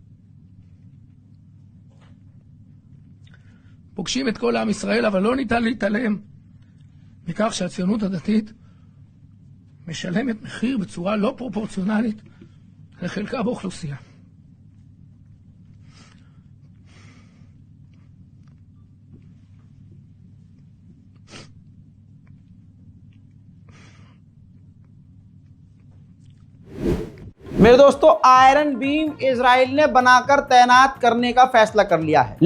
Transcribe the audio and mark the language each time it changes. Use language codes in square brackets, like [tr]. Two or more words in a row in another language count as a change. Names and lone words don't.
[he] פוגשים את כל עם ישראל, אבל לא ניתן להתעלם מכך שהציונות הדתית משלמת מחיר בצורה לא פרופורציונלית לחלקה באוכלוסייה. [hi] मेरे दोस्तों, आयरन बीम इजराइल ने बनाकर तैनात करने का फैसला कर लिया है।